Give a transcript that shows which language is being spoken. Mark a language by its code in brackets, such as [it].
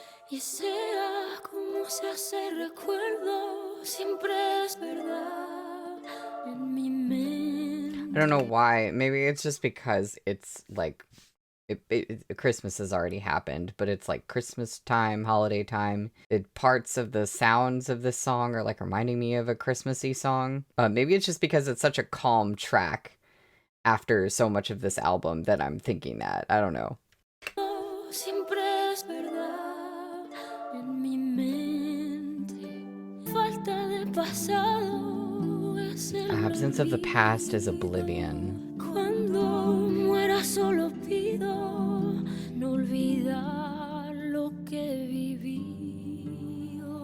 [es] Y sea como se hace recuerdo, siempre es verdad en mi mente. [en] I don't know why. Maybe it's just because it's like Christmas has already happened, but it's like Christmas time, holiday time. Parts of the sounds of this song are like reminding me of a Christmassy song. Maybe it's just because it's such a calm track after so much of this album that I'm thinking that. I don't know. [es] Siempre es verdad en mi mente. Falta de pasado es el [en] Absence of the past is oblivion. [es] Cuando muera solo pido no olvidar lo que viví.